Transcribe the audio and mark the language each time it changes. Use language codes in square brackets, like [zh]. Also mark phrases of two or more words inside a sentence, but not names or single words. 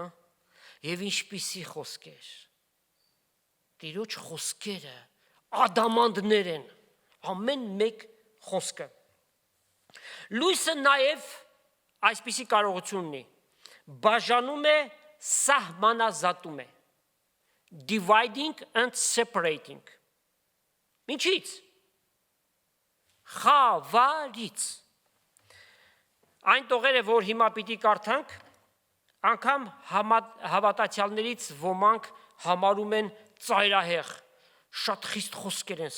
[hy] Եվ ինչպիսի խոսքեր։ Տիրոջ խոսքերը ադամանդներ են, ամեն մեկ խոսքը։ Լույսը նաև այսպիսի կարողություն ունի, բաժանում է, սահմանազատում է, [en] dividing and separating։ Ինչից։ [hy] Խավարից։ Այն տողերը, որ հիմա պիտի կարդանք, անգամ հավատացյալներից ոմանք համարում են ծայրահեղ, շատ խիստ խոսքեր են